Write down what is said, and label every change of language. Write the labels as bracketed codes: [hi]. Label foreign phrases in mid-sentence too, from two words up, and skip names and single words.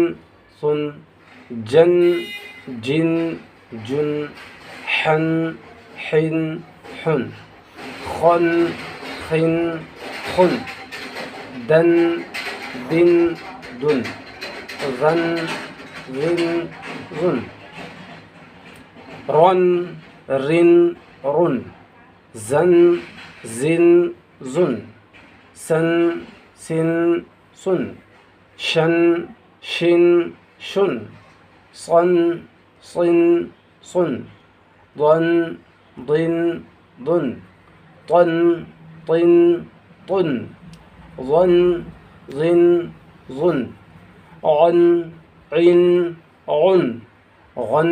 [ar] ثن، جن، جن، جن، حن، حن حن خن خن خن دن دن دن رن رن رن رن رن رن زن زن زن سن سن سن شن شن شن صن صن صن ضن ضن ضن طن طن طن ظن ظن ظن عن عن عن غن